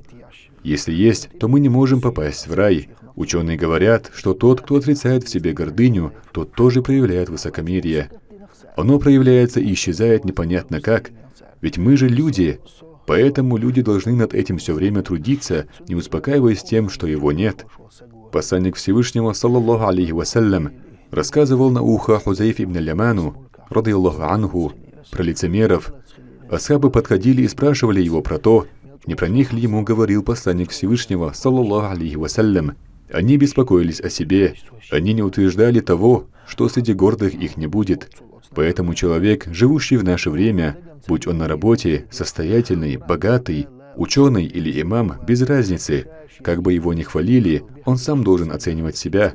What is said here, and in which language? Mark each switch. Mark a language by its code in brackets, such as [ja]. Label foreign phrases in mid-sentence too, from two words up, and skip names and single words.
[ru] Если есть, то мы не можем попасть в рай. Ученые говорят, что тот, кто отрицает в себе гордыню, тот тоже проявляет высокомерие. Оно проявляется и исчезает непонятно как, ведь мы же люди, поэтому люди должны над этим все время трудиться, не успокаиваясь тем, что его нет. Посланник Всевышнего, [ar] صلى الله عليه وسلم, [ru] рассказывал на ухо Хузайфе ибн аль-Яману, [ar] رضي الله عنه, [ru] про лицемеров. Асхабы подходили и спрашивали его про то, не про них ли ему говорил посланник Всевышнего, [ar] صلى الله عليه وسلم. [ru] Они беспокоились о себе, они не утверждали того, что среди гордых их не будет. Поэтому человек, живущий в наше время, будь он на работе, состоятельный, богатый, ученый или имам, без разницы, как бы его ни хвалили, он сам должен оценивать себя.